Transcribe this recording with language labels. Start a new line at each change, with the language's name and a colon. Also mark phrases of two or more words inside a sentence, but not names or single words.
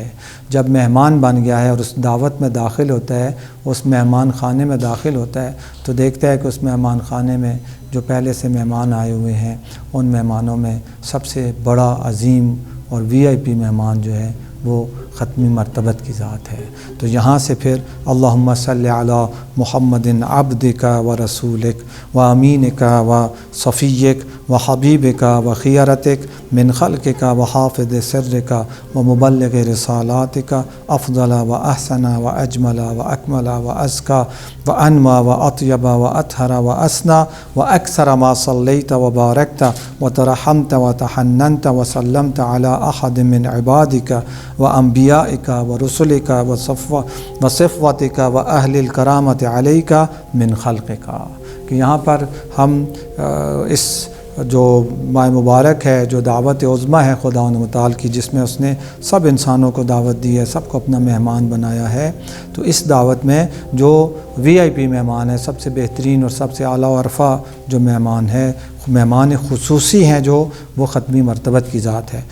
Urdu: جب مہمان بن گیا ہے اور اس دعوت میں داخل ہوتا ہے، اس مہمان خانے میں داخل ہوتا ہے، تو دیکھتا ہے کہ اس مہمان خانے میں جو پہلے سے مہمان آئے ہوئے ہیں، ان مہمانوں میں سب سے بڑا عظیم اور VIP مہمان جو ہے وہ ختمی مرتبت کی ذات ہے۔ تو یہاں سے پھر
Arabic: اللہم صلی علی محمد عبدک و رسولک و امینک و صفیک و حبیبک و خیرتک من خلقک و حافظ سرک و مبلغ رسالاتک افضل و احسن و اجمل و اکمل و ازکا و انما و اطیب و اطہر و اسنا و اکثر ما صلیت و بارکت و ترحمت و تحننت و سلمت علی احد من عبادک و انبیائک و رسولک و صفوتک و اہل الکرامت علیک من خلقک۔
Urdu: کہ یہاں پر ہم اس جو ماہ مبارک ہے، جو دعوت عظمیٰ ہے خداوند متعال کی، جس میں اس نے سب انسانوں کو دعوت دی ہے، سب کو اپنا مہمان بنایا ہے، تو اس دعوت میں جو VIP مہمان ہے، سب سے بہترین اور سب سے اعلیٰ و ارفع جو مہمان ہے، مہمان خصوصی ہیں جو وہ ختمی مرتبت کی ذات ہے۔